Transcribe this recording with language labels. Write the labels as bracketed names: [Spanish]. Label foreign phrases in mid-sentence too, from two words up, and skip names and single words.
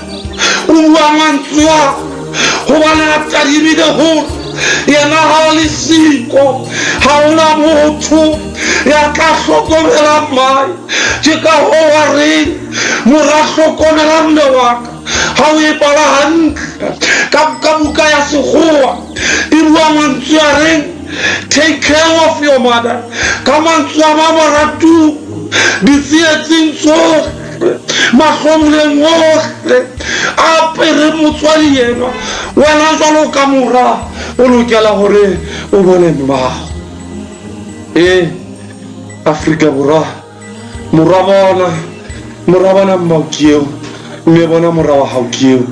[Southern Sotho] O bua mantswe a hobane a tadimile hore yena ha le siko, ha ona motho ya tla hlokomela mae. Ke ka hoo a reng mora hlokomela mme wa ka. Ha o e bala hantle ka buka ya sekgowa e bua mantswe a reng [English] take care of your mother. [Southern Sotho] Ka mantswe a mabaratu ditsietsing tsohle, mahlomoleng ohle, a apere motswadi yena. Wena jwalo ka mora o lokela hore o bone mmao. Afrika Borwa, mora bona mmao ke eo, mme bona mora wa hao ke eo.